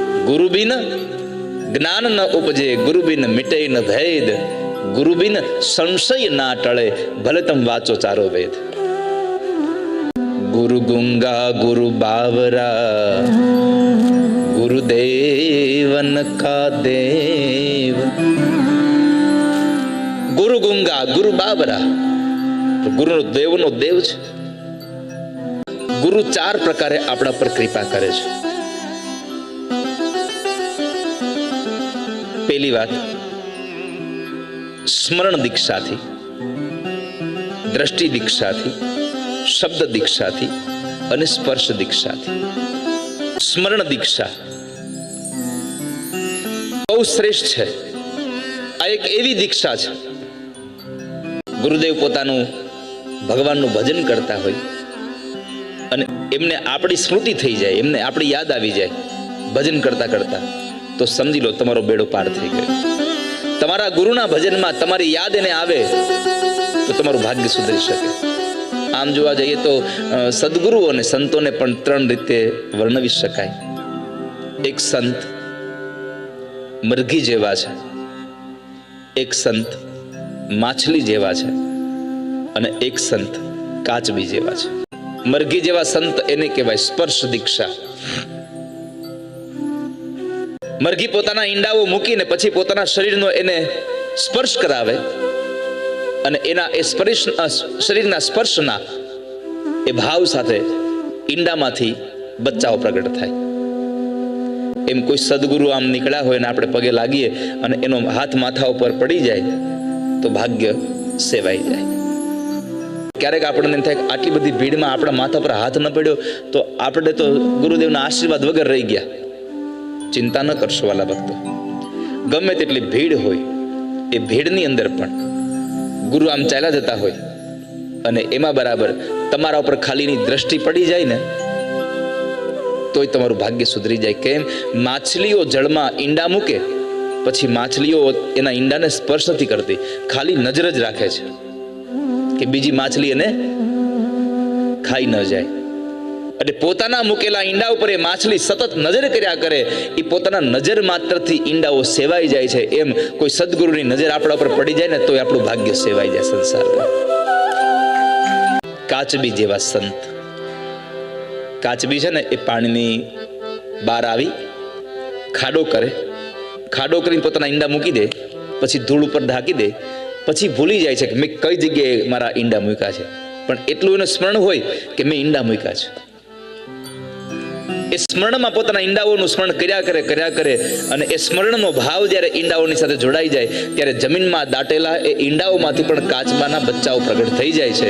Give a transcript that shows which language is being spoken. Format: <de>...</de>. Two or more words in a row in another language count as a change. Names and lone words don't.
<hi>गुरु बिन ज्ञान न उपजे, गुरु बिन मिटे न भेद, गुरु बिन संशय ना टळे,</hi> <gu>ભલે તમ વાચો ચારો વેદ।</gu> <hi>गुरु गुंगा गुरु बावरा, गुरुदेवन का देव। गुरु गुंगा गुरु बावरा,</hi> <gu>તો ગુરુ દેવ નો દેવ છે। ગુરુ ચાર પ્રકારે આપણા પર કૃપા કરે છે। પહલી બાત સ્મરણ દીક્ષા થી, દૃષ્ટિ દીક્ષા થી, શબ્દ દીક્ષા થી અને સ્પર્શ દીક્ષા થી। સ્મરણ દીક્ષા બહુ શ્રેષ્ઠ હૈ। આ એક એવી દીક્ષા હૈ, ગુરુદેવ પોતાનું ભગવાનનું ભજન કરતા હોય અને એમને આપણી સ્મૃતિ થઈ જાય, એમને આપણી યાદ આવી જાય ભજન કરતા કરતા, તો સમજી લો તમારો બેડો પાર થઈ ગયો। તમારા ગુરુના ભજનમાં તમારી યાદ એને આવે તો તમારું ભાગ્ય સુધરી શકે। આમ જોવા જઈએ તો સદ્ગુરુ અને સંતોને પણ ત્રણ રીતે વર્ણવી શકાય। એક સંત મરઘી જેવા છે, એક સંત માછલી જેવા છે અને એક સંત કાચબી જેવા છે। મરઘી જેવા સંત એને કહેવાય સ્પર્શ દીક્ષા। મરઘી પોતાના ઈંડાઓ મૂકીને પછી પોતાના શરીરનો એને સ્પર્શ કરાવે અને એના એ સ્પર્શ शरीરના સ્પર્શના એ ભાવ સાથે ઈંડામાંથી બચ્ચાઓ પ્રગટ થાય। એમ કોઈ સદગુરુ આમ નીકળ્યા હોય ને આપણે પગે લાગીએ અને એનો હાથ માથા ઉપર પડી જાય તો ભાગ્ય સેવાઈ જાય। ક્યારેક આપણને થાય આટલી બધી ભીડમાં આપણા માથા પર હાથ ન પડ્યો તો આપણે તો ગુરુદેવના આશીર્વાદ વગર રહી ગયા। ચિંતા ન કરશો વાલા ભક્તો, ગમે તેટલી ભીડ હોય એ ભીડની અંદર પણ ગુરુ આમ ચાલ્યા જતા હોય અને એમાં બરાબર તમારા ઉપર ખાલીની દૃષ્ટિ પડી જાય ને તોય તમારું ભાગ્ય સુધરી જાય। કેમ માછલીઓ જળમાં ઈંડા મૂકે પછી માછલીઓ એના ઈંડાને સ્પર્શ નથી કરતી, ખાલી નજર જ રાખે છે કે બીજી માછલી એને ખાઈ ન જાય। અને પોતાના મુકેલા ઈંડા ઉપર એ માછલી સતત નજર કર્યા કરે, ઈ પોતાના નજર માત્રથી ઈંડાઓ સેવાઈ જાય છે। એમ કોઈ સદ્ગુરુની નજર આપણા ઉપર પડી જાય ને તોય આપણું ભાગ્ય સેવાઈ જાય સંસારમાં। કાચબી જેવા સંત, કાચબી છે ને એ પાણીની બહાર આવી ખાડો કરે, ખાડો કરીને પોતાના ઈંડા મૂકી દે, પછી ધૂળ ઉપર ઢાકી દે, પછી ભૂલી જાય છે કે મૈં કઈ જગ્યાએ મારા ઈંડા મૂક્યા છે, પણ एटલું એને સ્મરણ હોય કે મેં ઈંડા મૂક્યા છે। એ સ્મરણમાં પોતાના ઈંડાઓનું સ્મરણ કર્યા કરે અને એ સ્મરણનો ભાવ જ્યારે ઈંડાઓની સાથે જોડાઈ જાય ત્યારે જમીનમાં દાટેલા એ ઈંડાઓમાંથી પણ કાચબાના બચ્ચાઓ પ્રગટ થઈ જાય છે।</gu>